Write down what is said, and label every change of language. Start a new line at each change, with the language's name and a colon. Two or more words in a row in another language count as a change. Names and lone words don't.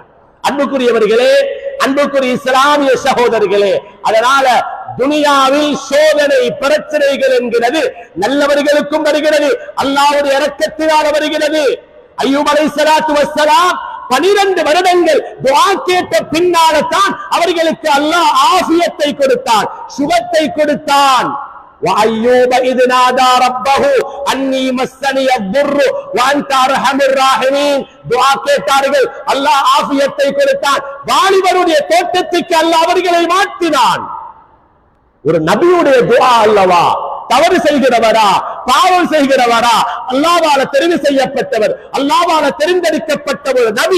Tamil: அன்புக்குரியவர்களே, அன்புக்குரிய இஸ்லாமிய சகோதரர்களே, அதனால துனியாவில் சோதனை பிரச்சனைகள் என்கிறது நல்லவர்களுக்கும் வருகிறது, அல்லாஹ்வுடைய இரக்கத்தினால் வருகிறது. அய்யூப்
Arabic: عليه الصلاة والسلام
Tamil: 12 வருடங்கள் துஆ கேட்ட பின்னால்தான் அவர்களுக்கு அல்லாஹ் ஆஃபியத்தை கொடுத்தான், சுகத்தை கொடுத்தான்.
Arabic: وَأَيُّوبَ إِذْ نَادَى رَبَّهُ أَنِّي مَسَّنِيَ الضُّرُّ وَأَنْتَ أَرْحَمُ الرَّاحِمِينَ.
Tamil: துஆ கேட்டார்கள், அல்லாஹ் ஆஃபியத்தை கொடுத்தான். வாலிபருடைய தோட்டத்துக்கு அல்லாஹ் அவர்களை மாற்றினான். ஒரு நபியுடைய துஆ அல்லவா? தவறு செய்கிறவரா, பாவம் செய்கிறவரா? அல்லாஹ்வால தெரிவு செய்யப்பட்டவர், அல்லாஹ்வால தெரிந்தெடுக்கப்பட்ட ஒரு நபி.